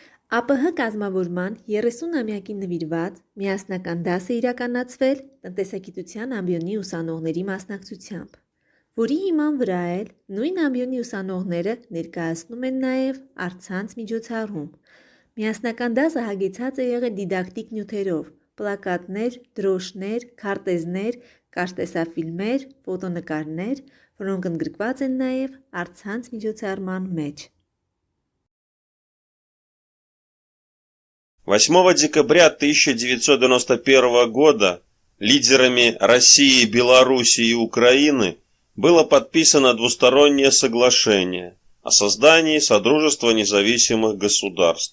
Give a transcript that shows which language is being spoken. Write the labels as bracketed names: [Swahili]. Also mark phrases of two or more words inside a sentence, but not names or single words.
[Armenian] ԱՊՀ կազմավորման 30-ամյակին նվիրված միասնական դաս է իրականացվել տնտեսագիտության ամբիոնի ուսանողների մասնակցությամբ, որի հիման վրա էլ նույն ամբիոնի ուսանողները ներկայացնում են նաև առցանց միջոցառում։ Միասնական դասը հագեցած է եղել դիդակտիկ նյութերով՝ պլակատներ, դրոշներ, քարտեզներ, կարճտեսաֆիլմեր, ֆոտոնկարներ, որոնք ընդգրկված են նաև առցանց միջոցառման մեջ։ [Russian] 8 декабря 1991 года лидерами России, Беларуси и Украины было подписано двустороннее соглашение о создании Содружества независимых государств.